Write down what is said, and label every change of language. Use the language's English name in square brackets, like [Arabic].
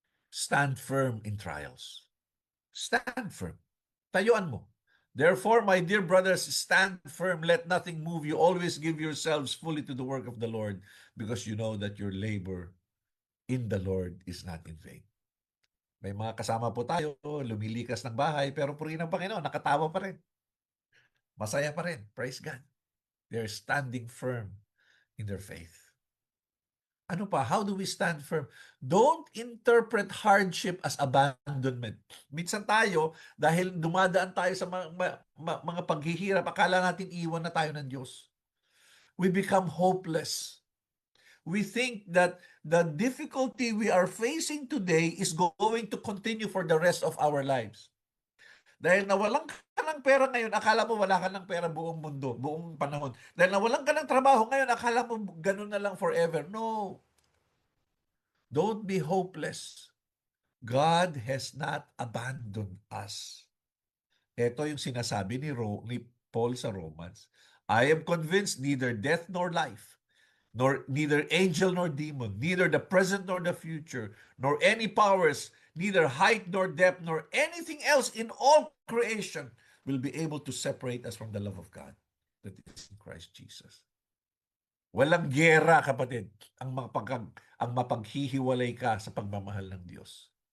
[English] Stand firm in trials. Stand firm. [Filipino] Tayuan mo. [English] Therefore, my dear brothers, stand firm. Let nothing move you. Always give yourselves fully to the work of the Lord, because you know that your labor in the Lord is not in vain. [Filipino] May mga kasama po tayo, lumilikas ng bahay, pero purihin ng Panginoon, nakatawa pa rin. Masaya pa rin. [English] Praise God. They're standing firm in their faith. [Filipino] Ano pa? [English] How do we stand firm? Don't interpret hardship as abandonment. [Filipino] Minsan tayo, dahil dumadaan tayo sa mga paghihirap, akala natin iwan na tayo ng Diyos. [English] We become hopeless. We think that the difficulty we are facing today is going to continue for the rest of our lives. [Filipino] Dahil nawalan ka ng pera ngayon, akala mo wala ka ng pera buong mundo, buong panahon. Dahil nawalan ka ng trabaho ngayon, akala mo ganun na lang forever. [English] No. Don't be hopeless. God has not abandoned us. [Filipino] Ito yung sinasabi ni Paul sa Romans. [English] I am convinced neither death nor life, neither angel nor demon, neither the present nor the future, nor any powers, neither height nor depth, nor anything else in all creation will be able to separate us from the love of God that is in Christ Jesus. [Filipino] Walang gera, kapatid, ang mapaghihiwalay ka sa pagmamahal ng Diyos.